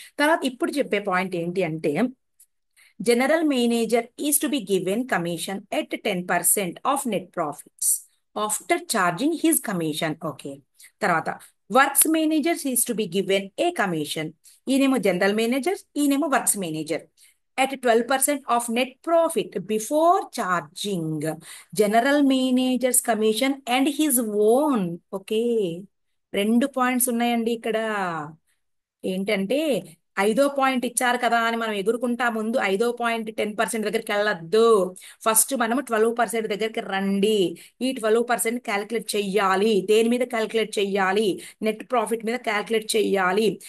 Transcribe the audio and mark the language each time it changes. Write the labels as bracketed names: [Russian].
[Telugu] తర్వాత ఇప్పుడు చెప్పే పాయింట్ ఏంటి అంటే [English] General manager is to be given commission at 10% of net profits after charging his commission. Okay. తర్వాత works manager is to be given a commission. [Telugu] ఈయనేమో general manager, ఈయనేమో works manager. [English] at 12% of net profit before charging general manager's commission and his own. [Telugu] Okay. 2 points ఉన్నాయండి ఇక్కడ. ఏంటంటే 5వ point ఇచ్చారు కదా అని మనం ఎగురుకుంటా ముందు 5వ పాయింట్ 10% దగ్గరికి వెళ్ళొద్దు. ఫస్ట్ మనము 12% దగ్గరికి రండి. ఈ 12% క్యాలిక్యులేట్ చెయ్యాలి. దేని మీద క్యాలిక్యులేట్ చెయ్యాలి? నెట్ ప్రాఫిట్ మీద క్యాలిక్యులేట్ చెయ్యాలి.